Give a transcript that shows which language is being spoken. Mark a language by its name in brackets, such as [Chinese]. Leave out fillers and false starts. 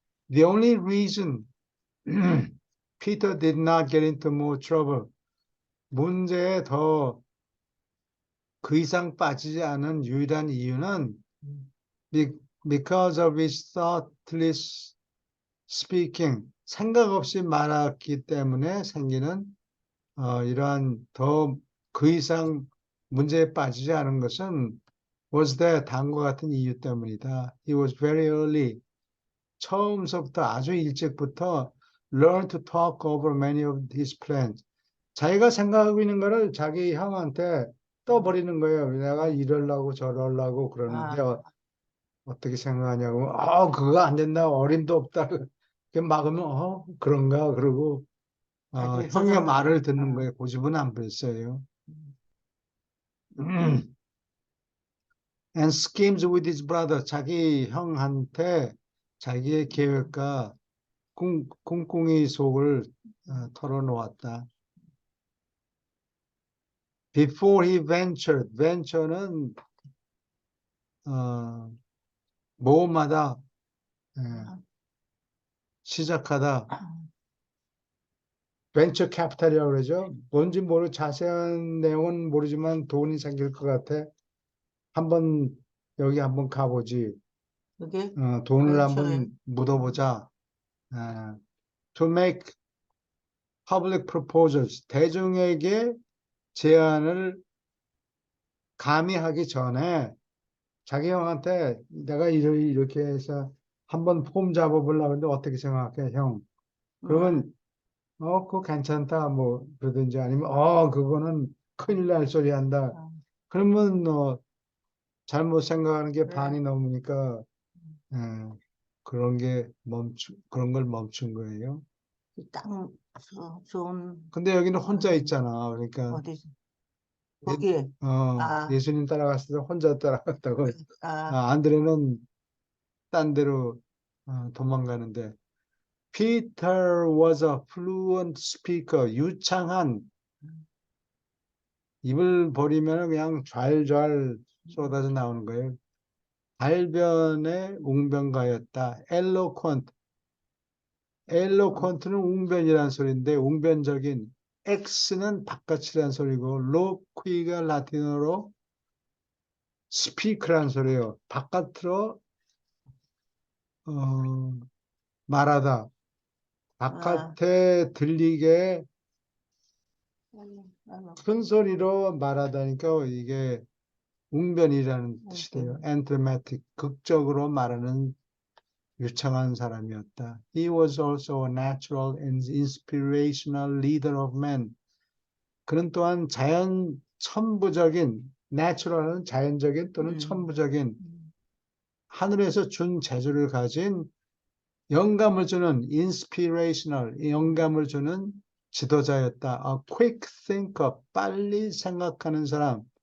[English] The only reason Peter did not get into more trouble. [Korean] 문제에 더 그 이상 빠지지 않은 유일한 이유는 [English] because of his thoughtless speaking. [Korean] 생각 없이 말했기 때문에 생기는 이러한 더 그 이상 문제에 빠지지 않은 것은 [English] was that [Korean] 다음과 같은 이유 때문이다. [English] He was very early. [Korean] 처음서부터 아주 일찍부터 [English] learn to talk over many of his plans. [Korean] 자기가 생각하고 있는 거를 자기 형한테 떠버리는 거예요. 내가 이러려고 저러려고 그러는데 어떻게 생각하냐고. 그거 안 된다. 어림도 없다. 막으면 그런가 그러고 자기 형의 말을 듣는 거에 고집은 안 부렸어요. [English] And schemes with his brother. [Korean] 자기 형한테 자기의 계획과 꿍꿍이 속을 털어놓았다. [English] Before he ventured. venture는 모험하다. [Korean] 시작하다. 벤처 캐피탈이라고 그러죠. 뭔지 자세한 내용은 모르지만 돈이 생길 것 같아. 여기 한번 가보지. 그게 돈을 벤처에. 한번 묻어보자. [English] To make public proposals. [Korean] 대중에게 제안을 감히 하기 전에 자기 형한테 내가 이렇게 해서 한번 폼 잡아보려고 하는데 어떻게 생각해, 형? 그러면 그거 괜찮다, 뭐, 그러든지 아니면, 그거는 큰일 날 소리 한다. 그러면, 잘못 생각하는 게 반이 넘으니까, 그런 걸 멈춘 거예요. 딱 좋은. 근데 여기는 혼자 있잖아. 그러니까, 어디 거기에. 예수님 따라갔을 때 혼자 따라갔다고. 아. 안드레는 딴 데로 도망가는데, [English] Peter was a fluent speaker. [Korean] 유창한, 입을 버리면 그냥 좔좔 쏟아져 나오는 거예요. 달변의 웅변가였다. eloquent는 웅변이라는 소리인데 웅변적인 x는 바깥이라는 소리고 loqui가 라틴어로 speak라는 소리예요. 바깥으로 말하다. 바깥에 들리게 큰 소리로 말하다니까 이게 웅변이라는 뜻이 돼요. anthematic, 극적으로 말하는 유창한 사람이었다. [English] He was also a natural and inspirational leader of men. [Korean] 그는 또한 천부적인, natural은 자연적인 또는 천부적인 하늘에서 준 재주를 가진 영감을 주는 inspirational, 영감을 주는 지도자였다. [English] A quick thinker, [Korean] 빨리 생각하는 사람.